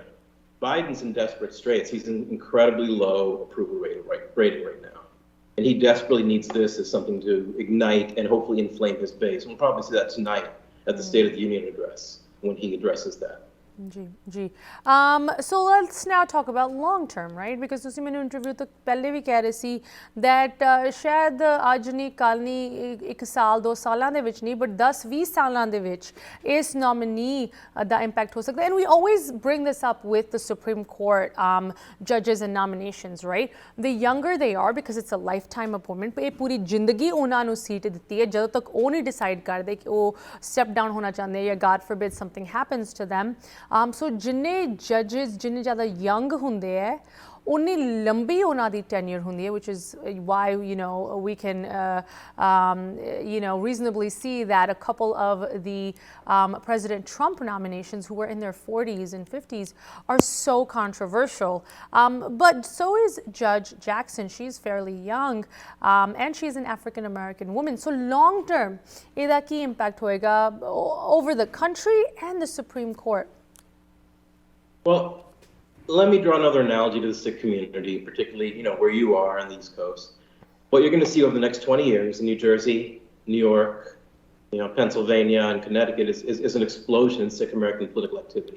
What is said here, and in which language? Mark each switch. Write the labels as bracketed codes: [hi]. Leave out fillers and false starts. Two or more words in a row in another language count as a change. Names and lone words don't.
[en] Biden's in desperate straits. He's in incredibly low approval rating right now. And he desperately needs this as something to ignite and hopefully inflame his base. We'll probably see that tonight at the State of the Union address when he addresses that. So let's now talk about long term, right? [pa] Because ਤੁਸੀਂ ਮੈਨੂੰ ਇੰਟਰਵਿਊ ਤੋਂ ਪਹਿਲੇ ਵੀ ਕਹਿ ਰਹੇ ਸੀ that ਸ਼ਾਇਦ ਅੱਜ ਨਹੀਂ ਕੱਲ ਨਹੀਂ ਇੱਕ ਸਾਲ ਦੋ ਸਾਲਾਂ ਦੇ ਵਿੱਚ ਨਹੀਂ but 10-20 ਸਾਲਾਂ ਦੇ ਵਿੱਚ ਇਸ nominee ਦਾ impact ਹੋ ਸਕਦਾ. [en] And we always bring this up with the Supreme Court judges and nominations, right? The younger they are, because it's a lifetime appointment, [pa] ਇਹ ਪੂਰੀ ਜ਼ਿੰਦਗੀ ਉਹਨਾਂ ਨੂੰ ਸੀਟ ਦਿੱਤੀ ਹੈ ਜਦੋਂ ਤੱਕ ਉਹ ਨਹੀਂ ਡਿਸਾਈਡ ਕਰਦੇ ਕਿ ਉਹ [en] step down [pa] ਹੋਣਾ ਚਾਹੁੰਦੇ ਜਾਂ [en] God forbid something happens to them. [pa] So ਜਿੰਨੇ judges ਜਿੰਨੇ ਜ਼ਿਆਦਾ young ਹੁੰਦੇ ਹੈਂ ਉੰਨੀ ਲੰਬੀ ਉਹਨਾਂ ਦੀ tenure ਹੁੰਦੀ ਹੈ, [en] which is why we can reasonably see that a couple of the President Trump nominations who were in their 40s and 50s are so controversial. But so is Judge Jackson. She's fairly young, and she's an African American woman. So long term, [pa] ਇਹਦਾ ਕੀ impact ਹੋਏਗਾ [en] over the country and the Supreme Court? Well, let me draw another analogy to the Sikh community, particularly, where you are on the East Coast. What you're going to see over the next 20 years in New Jersey, New York, Pennsylvania, and Connecticut is an explosion in Sikh American political activity.